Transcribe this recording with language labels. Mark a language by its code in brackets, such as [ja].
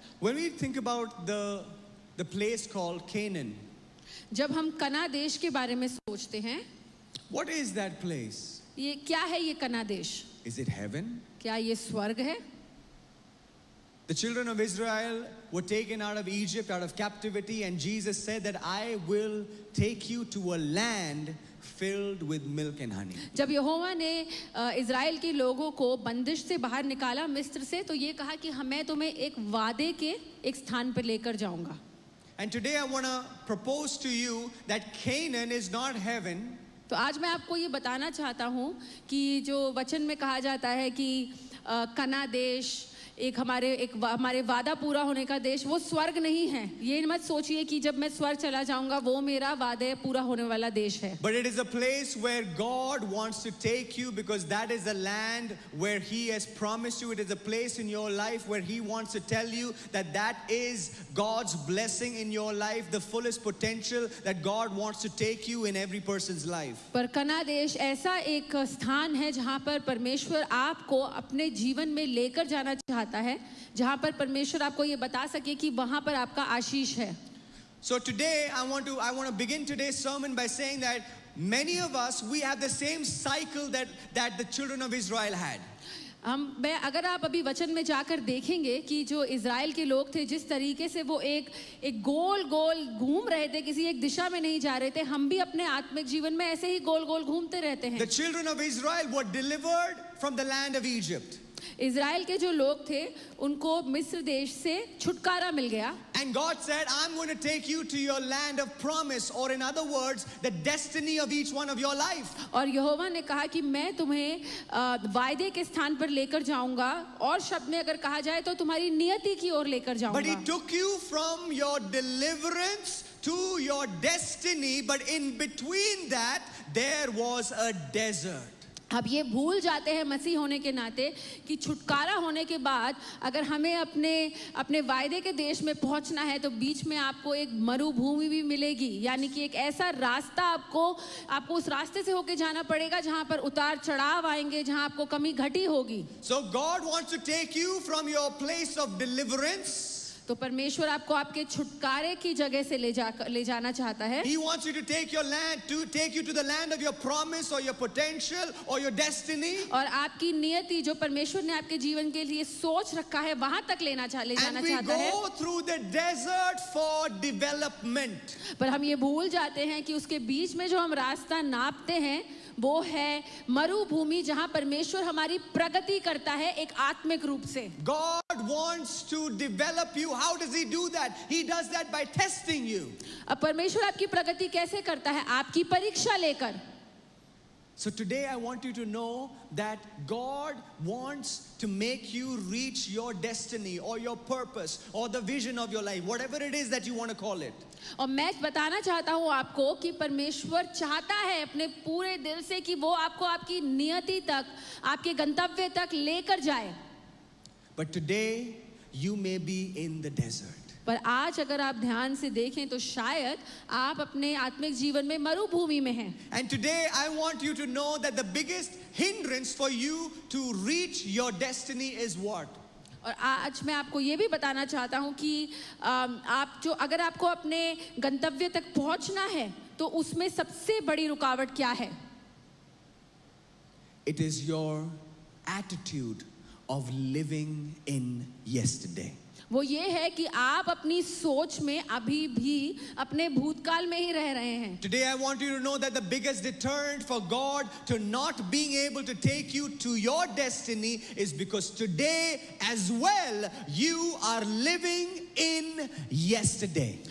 [en] When we think about the place called Canaan, [hi] जब हम कना देश के बारे में सोचते हैं, [en] what is that place? [hi] ये क्या है ये कना देश? [en] Is it heaven? [hi] क्या ये स्वर्ग है? [en] The children of Israel were taken out of Egypt, out of captivity, and Jesus said that I will take you to a land filled with milk and honey. [hi] जब यहोवा ने Israel के लोगों को बंदिश से बाहर निकाला मिस्र से, तो ये कहा कि मैं तुम्हें एक वादे के एक स्थान पर लेकर जाऊंगा. [en] And today I want to propose to you that Canaan is not heaven. [hi] तो आज मैं आपको ये बताना चाहता हूँ कि जो वचन में कहा जाता है कि कना देश हमारे वादा पूरा होने का देश, वो स्वर्ग नहीं है. ये मत सोचिए कि जब मैं स्वर्ग चला जाऊंगा वो मेरा वादे पूरा होने वाला देश है. [en] But it is a place where God wants to take you, because that is the land where He has promised you. It is a place in your life where He wants to tell you that that is God's blessing in your life, the fullest potential that God wants to take you in every person's life. [hi] पर कना देश ऐसा एक स्थान है जहाँ पर परमेश्वर आपको अपने जीवन में लेकर जाना चाहता है, जहां पर परमेश्वर आपको ये बता सके कि वहां पर आपका आशीष है. [en] So today I want to begin today's sermon by saying that many of us, we have the same cycle that the children of Israel had. [hi] अगर आप अभी वचन में जाकर देखेंगे कि जो इज़राइल के लोग थे, जिस तरीके से वो एक गोल गोल घूम रहे थे, किसी एक दिशा में नहीं जा रहे थे, हम भी अपने आत्मिक जीवन में ऐसे ही गोल गोल घूमते रहते हैं. [en] The children of Israel were delivered from the land of Egypt. [hi] Israel के जो लोग थे उनको मिस्र देश से छुटकारा मिल गया. [en] And God said, I'm going to take you to your land of promise, or in other words, the destiny of each one of your life. [hi] और यहोवा ने कहा कि मैं तुम्हें वायदे के स्थान पर लेकर जाऊंगा, और शब्द में अगर कहा जाए तो तुम्हारी नियति की ओर लेकर जाऊंगा. [en] But He took you from your deliverance to your destiny, but in between that there was a desert. [hi] अब ये भूल जाते हैं मसीह होने के नाते कि छुटकारा होने के बाद अगर हमें अपने वायदे के देश में पहुंचना है तो बीच में आपको एक मरुभूमि भी मिलेगी, यानी कि एक ऐसा रास्ता आपको उस रास्ते से होके जाना पड़ेगा जहां पर उतार चढ़ाव आएंगे, जहां आपको कमी घटी होगी. [en] So God wants to take you from your place of deliverance. [hi] तो परमेश्वर आपको आपके छुटकारे की जगह से ले जाना चाहता है. [en] He wants you to take you to the land of your promise or your potential or your destiny. [hi] और आपकी नियति जो परमेश्वर ने आपके जीवन के लिए सोच रखा है वहां तक ले जाना चाहता है. [en] And we go through the desert for development. [hi] पर हम ये भूल जाते हैं कि उसके बीच में जो हम रास्ता नापते हैं वो है मरुभूमि, जहां परमेश्वर हमारी प्रगति करता है एक आत्मिक रूप से. [en] God wants to develop you. How does He do that? He does that by testing you. [hi] अब परमेश्वर आपकी प्रगति कैसे करता है? आपकी परीक्षा लेकर. [en] So today I want you to know that God wants to make you reach your destiny or your purpose or the vision of your life, whatever it is that you want to call it. [hi] और मैं बताना चाहता हूँ आपको कि परमेश्वर चाहता है अपने पूरे दिल से कि वो आपको आपकी नियति तक, आपके गंतव्य तक लेकर जाए. [en] But today you may be in the desert. [hi] पर आज अगर आप ध्यान से देखें तो शायद आप अपने आत्मिक जीवन में मरुभूमि में हैं. [en] And today I want you to know that the biggest hindrance for you to reach your destiny is what? [hi] और आज मैं आपको ये भी बताना चाहता हूँ कि अगर आपको अपने गंतव्य तक पहुँचना है तो उसमें सबसे बड़ी रुकावट क्या है? [en] It is your attitude of living in yesterday. [hi] वो ये है कि आप अपनी सोच में अभी भी अपने भूतकाल में ही रह रहे हैं. [en] Today I want you to know that the biggest deterrent for God to not being able to take you to your destiny is because today as well you are living in yesterday.